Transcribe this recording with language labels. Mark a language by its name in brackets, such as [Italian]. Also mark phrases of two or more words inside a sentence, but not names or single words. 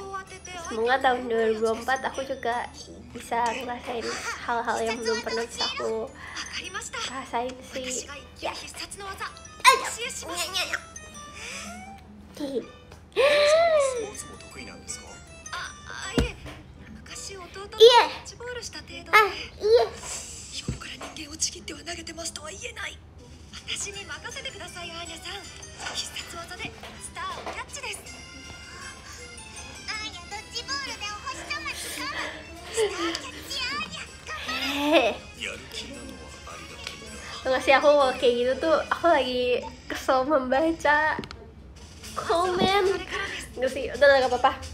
[Indonesian] Semoga tahun 2024 aku juga bisa ngerasain hal-hal yang belum pernah bisa aku rasain sih. Ya. Iya. Iya. [Japanese] 私に任せてください、アーニャさん。必殺技でスターをキャッチです。アーニャドッジボールでお星様つかむ。スターキャッチアーニャ。やる気なのはありがたいが。 [Indonesian] Enggak sih, aku kayak gitu tuh, aku lagi kesel membaca komen. Enggak sih, udah gak apa-apa.